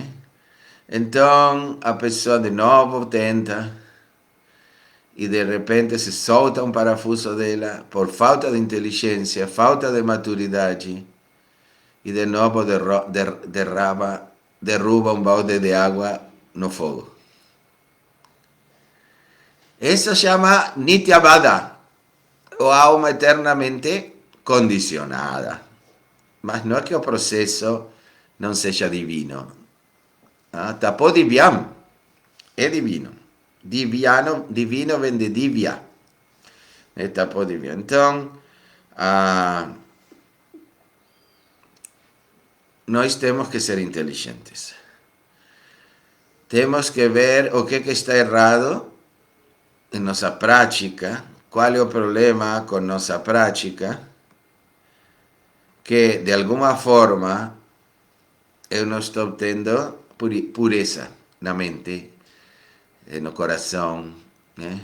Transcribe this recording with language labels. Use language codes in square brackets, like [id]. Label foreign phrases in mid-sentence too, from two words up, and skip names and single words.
[pt] Então a pessoa de novo tenta e de repente se solta um parafuso dela por falta de inteligência, falta de maturidade e de novo derruba um balde de água no fogo. Isso chama Nityavada, ou alma eternamente condicionada. Mas não é que o processo não seja divino. [sa] तपो दिव्यं [pt] é divino. Divino vem de divya. [sa] तपो दिव्यं. [pt] Então, nós temos que ser inteligentes. Temos que ver o que está errado em nossa prática, qual é o problema com nossa prática, que de alguma forma eu não estou tendo pureza na mente, no coração, né?